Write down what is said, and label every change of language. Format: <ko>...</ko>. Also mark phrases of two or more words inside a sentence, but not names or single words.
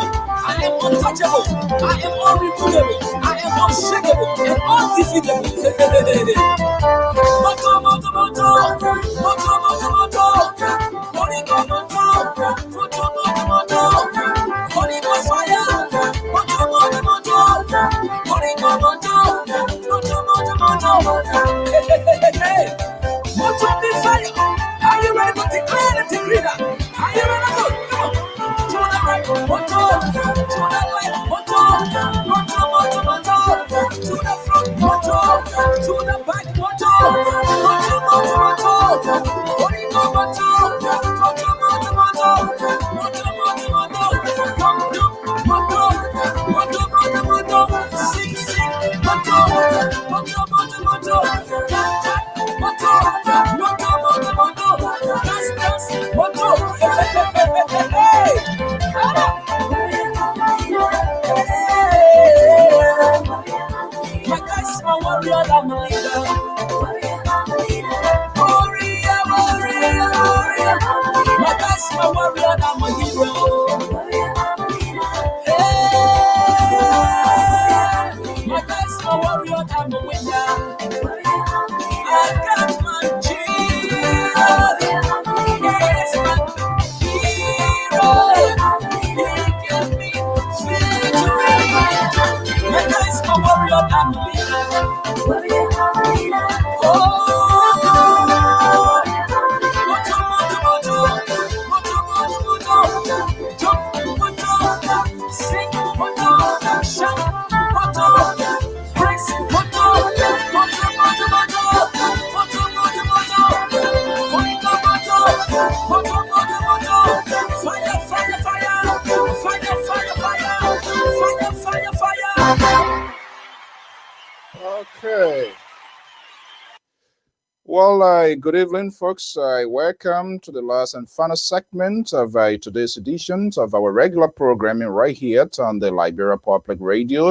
<en>I am untouchable. I am unremovable. I am unshakable and undefeatable.</en> <ln>Moto, moto, moto. Moto, moto, moto.</ln> <en>Holy God,</en> <ln>moto. Moto, moto, moto.</ln> <en>Holy Ghost fire.</en> <ln>Moto, moto, moto.</ln> <en>Holy God,</en> <ln>moto. Moto, moto, moto.</ln> <en>Hey. Moto be fire. Are you ready to declare and decree that? Are you ready to go? Come on. To the right, moto. To the left,</en> <ln>moto. Moto, moto, moto.</ln> <en>To the front, moto. To the back,</en> <ln>moto. Moto, moto, moto.</ln> <en>Holy God,</en> <ln>moto. Moto, moto, moto. Moto, moto, moto.</ln> <en>Come, come,</en> <ln>moto. Moto, moto, moto.</ln> <en>Sing, sing,</en> <ln>moto. Moto, moto, moto.</ln> <en>Tap, tap,</en> <ln>moto. Moto, moto, moto.</ln> <en>Dance, dance, moto. Hey, come on. My guy's my warrior, I'm a leader. Warrior, warrior, warrior. My guy's my warrior, I'm a hero. Hey, my guy's my warrior, I'm a winner. I got my Jesus. He's my hero. He gave me victory. My guy's my warrior, I'm a leader.</en> <ln>Oh, moto, moto, moto. Moto, moto, moto. Jump, moto. Sing, moto. Shout, moto. Praise, moto. Moto, moto, moto. Moto, moto, moto.</ln> <en>Holy God,</en> <ln>moto. Moto, moto, moto.</ln> <en>Fire, fire, fire. Fire, fire, fire. Fire, fire, fire. Okay. Well, good evening, folks. Welcome to the last and final segment of today's edition of our regular programming right here on the Liberia Public Radio.</en>